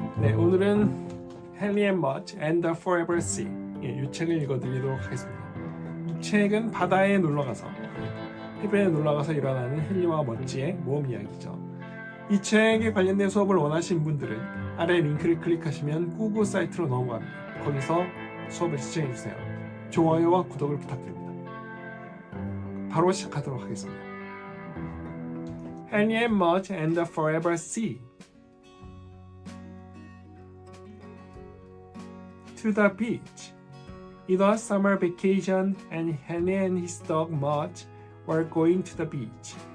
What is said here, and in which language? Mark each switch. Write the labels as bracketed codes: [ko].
[ko] 네, 오늘은 Henry and Mudge and the Forever Sea 이 책을 읽어드리도록 하겠습니다. 이 책은 바다에 놀러가서 해변에 놀러가서 일어나는 헨리와 머지의 모험 이야기죠. 이 책에 관련된 수업을 원하시는 분들은 아래 링크를 클릭하시면 구글 사이트로 넘어갑니다. 거기서 수업을 시청해주세요. 좋아요와 구독을 부탁드립니다. 바로 시작하도록 하겠습니다. [en] Henry and Mudge and the Forever Sea. To the beach. It was summer vacation and Henry and his dog Mudge were going to the beach.